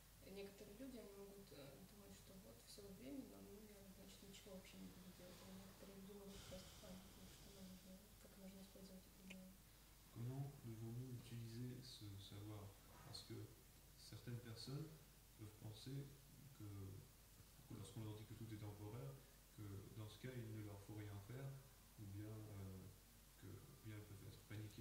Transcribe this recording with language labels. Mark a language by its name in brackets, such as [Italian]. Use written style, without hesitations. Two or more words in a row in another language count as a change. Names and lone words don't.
[Russian] некоторые люди, они могут думать, что вот все временно, ну я, значит, ничего вообще не буду делать. А некоторые люди могут просто панику, что нам нужно, как можно использовать это для... [French] Comment devons-nous utiliser ce savoir? Parce que certaines personnes peuvent penser que, lorsqu'on leur dit que tout est temporaire, que dans ce cas, il ne leur faut rien faire, ou bien que bien elles peuvent être paniquées.